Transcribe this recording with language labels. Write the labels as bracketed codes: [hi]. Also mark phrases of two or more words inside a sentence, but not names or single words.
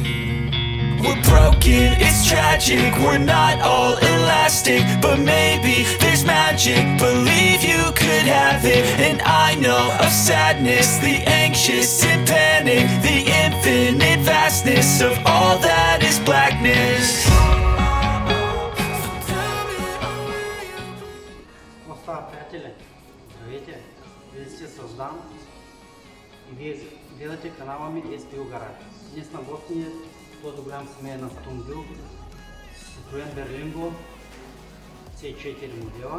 [en] We're broken, it's tragic, we're not all elastic, but maybe there's magic, believe you could have it. And I know of sadness, the anxious and panic, the infinite vastness of all that is blackness. [bg] Остава, приятели! Здравейте! Вие сте Създан и вие гледате канала ми S.P.Y Гараж. Днес на гости ни е този голям семейен автомобил Citroen Berlingo C4 модела.